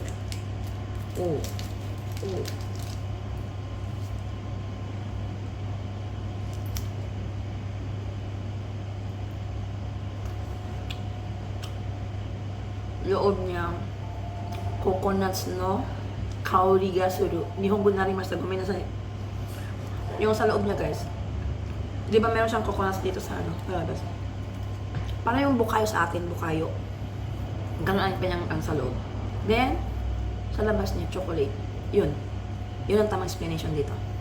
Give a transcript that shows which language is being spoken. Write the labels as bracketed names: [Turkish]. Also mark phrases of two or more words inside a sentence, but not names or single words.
[Filipino] Oh. Oh. Loob niya, coconuts no, [Japanese] 香りがする. 日本語なりました、ごめんなさい. [Filipino] Yung sa loob niya guys, di ba meron siyang coconuts dito sa ano, palabas. Parang yung bukayo sa atin, bukayo. Ganun ang kanyang ang sa loob. Then, sa labas niya, chocolate. Yun. Yun ang tamang explanation dito.